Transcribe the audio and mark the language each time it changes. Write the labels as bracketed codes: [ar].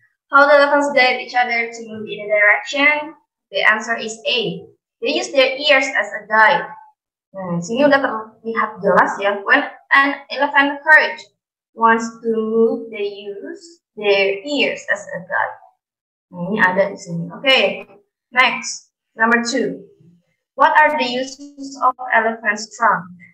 [en] How do elephants guide each other to move in a direction? The answer is A. They use their ears as a guide. [id] Nah, sini udah terlihat jelas ya. [en] When an elephant herd wants to move, they use their ears as a guide. [id] Nah, ini ada di sini. [en] Okay, next, number 2. What are the uses of elephant's trunk?